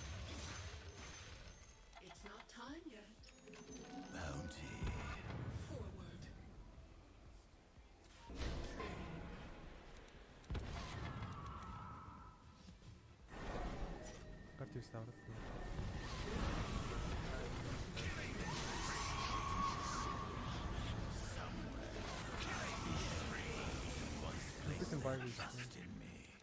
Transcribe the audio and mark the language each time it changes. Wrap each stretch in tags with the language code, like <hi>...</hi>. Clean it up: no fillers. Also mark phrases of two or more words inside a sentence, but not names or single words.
<en>It's not time yet. Bounty. Forward.</en> <mn>Гарч ирсэн аврал.</mn> <en>This environment. Trust in me.</en>